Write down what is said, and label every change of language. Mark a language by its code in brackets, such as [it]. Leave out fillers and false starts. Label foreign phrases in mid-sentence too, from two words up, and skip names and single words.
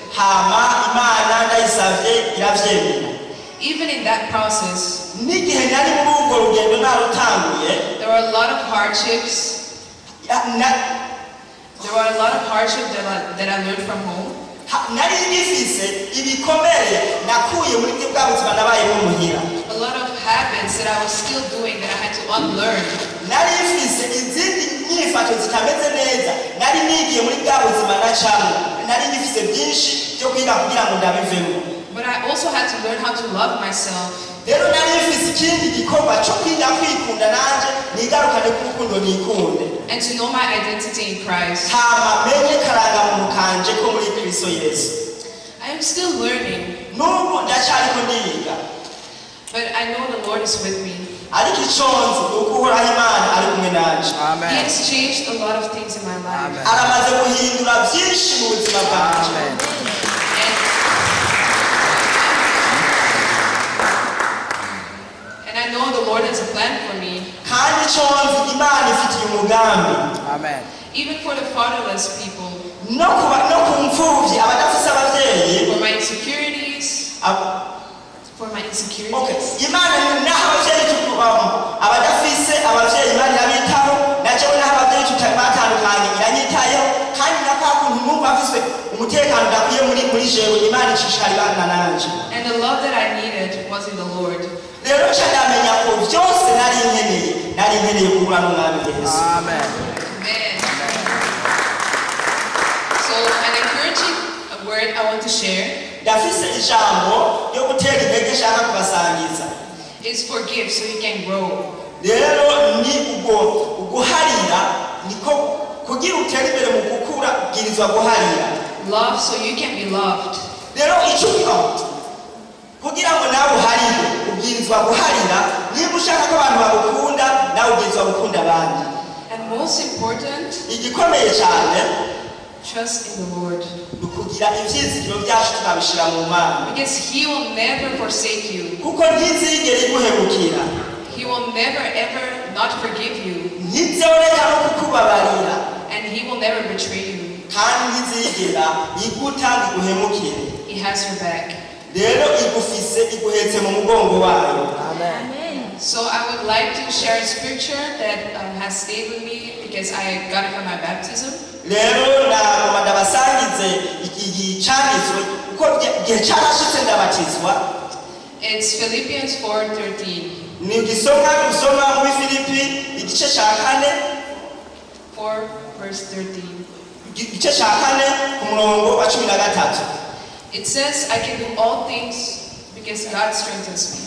[en] Even in that process, there were a lot of hardships. There were a lot of hardships that I learned from home. that I was still doing that I had to unlearn. [rn] nari mfise izindi nyifato zitameze neza, nari nigiye muri bwa buzima nacamo, nari ngifise byinshi byo kwiga kugira ngo ndabivemo. [en] But I also had to learn how to love myself. [rn] rero nari mfise ikindi gikorwa cyo kwiga kwikunda nanje nigarukane kurukundo nikunde. [en] And to know my identity in Christ. [rn] hama menye karangamuntu kanje ko muri Kristo Yesu. [en] I am still learning. [rn] N'ubu ndacyariko ndiga. [en] But I know the Lord is with me. [rn] ariko iconzi nuko uhoraho Imana ari kumwe nanje. [en] He has changed a lot of things in my life. [rn] aramaze guhindura byinshi mu buzima bwanje. [en] And I know the Lord has a plan for me. [rn] kandi iconzi Imana ifitiye umugambi. [en] Even for the fatherless people. [rn] no ku mfuvyi abadafise abavyeyi. [en] For my insecurities. For my insecurities. Okay. [rn] Imana naho abavyeyi tukubamo abadafise abavyeyi Imana irabitaho, naje naho abavyeyi tutabatandukanye iranyitayeho, kandi nakakuntu numva afise umutekano ndakwiye muri jewe Imana icishikari bana nanje. [en] And the love that I needed was in the Lord. [rn] rero cyandamenya ko byose nari nkeneye kuhura n'Umwami Yesu. [en] Amen. So an encouraging word I want to share. [rn] ndafise ijambo yo gutera intege shaka kubasangiza. [en] Is forgive so you can grow. [rn] rero ni uguharira niko kugira utere imbere mu gukura ubwirizwa guharira. [en] Love so you can be loved. [rn] rero icyo kugira ngo nawe uharire ubwirizwa guharira, niba ushaka ko abantu bagukunda nawe ubwirizwa gukunda abandi. [en] And most important, [rn] igikomeye cyane, [en] trust in the Lord. [rn] kugira ivyizigiro byacu tukabishira mu Mana. [en] Because He will never forsake you. [rn] kuko ntizigera iguhemukira. [en] He will never ever not forgive you. [rn] ntizoreka no kukubabarira. [en] And He will never betray you. [rn] kandi ntizigera igutanga iguhemukire. [en] He has your back. [rn] rero igufise iguhetse mu mugongo wayo. [en] Amen. So I would like to share a scripture that has stayed with me because I got it from my baptism. [rn] rero nagomba ndabasangize igicanizwe kuko gihe cyarashitse ndabatizwa. [en] It's Philippians 4:13. [rn] ni gusoma muri Filipi igice cya 4 verse 13. igice cya 4 ku murongo wa 13. [en] It says, I can do all things because God strengthens me.